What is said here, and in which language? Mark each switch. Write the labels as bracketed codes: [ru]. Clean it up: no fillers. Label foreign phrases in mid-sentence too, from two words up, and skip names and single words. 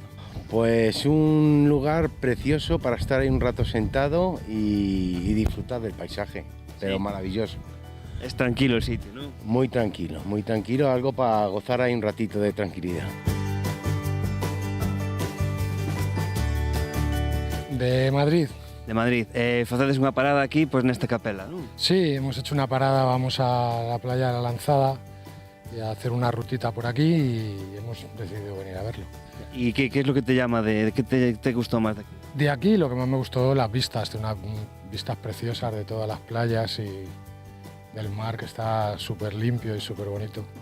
[es] Pues un lugar precioso para estar ahí un rato sentado y disfrutar del paisaje, pero sí. Maravilloso. Es tranquilo el sitio, ¿no? Muy tranquilo, algo para gozar ahí un ratito de tranquilidad. De Madrid. De Madrid. [gl] Facedes unha parada aquí, pues nesta capela, ¿no? [es] Sí, hemos hecho una parada, vamos a la playa de la Lanzada y a hacer una rutita por aquí y hemos decidido venir a verlo. ¿Y qué es lo que te llama, qué te gustó más de aquí? De aquí lo que más me gustó, las vistas, de unas vistas preciosas de todas las playas y del mar que está súper limpio y súper bonito.